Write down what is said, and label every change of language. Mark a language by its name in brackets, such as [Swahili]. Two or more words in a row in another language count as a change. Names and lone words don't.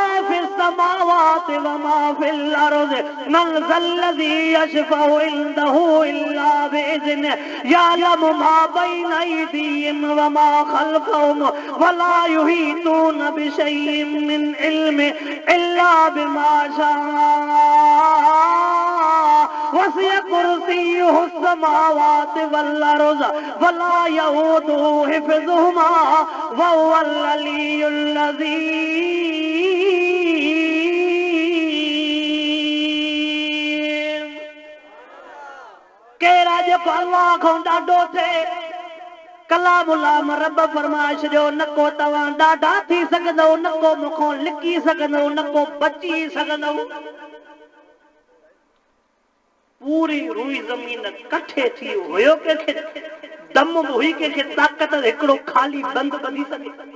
[Arabic] في السماوات وما في الأرض من ذا الذي يشفع عنده إلا بإذنه يعلم ما بين أيديهم وما خلفهم ولا يحيطون بشيء من علمه إلا بما شاء وسع كرسيه السماوات والأرض ولا يؤوده حفظهما وهو العلي العظيم [Sindhi] केरा जेको अल्लाह खां ॾाढो थिए कलामुल्लाह रब फरमाए छॾियो न को तव्हां ॾाढा थी सघंदव न को मूंखां लिकी सघंदव न को बची सघंदव पूरी रुई ज़मीन कठे थी हुयो कंहिंखे दम हुई कंहिंखे ताक़त हिकिड़ो ख़ाली बंद ॿधी सघे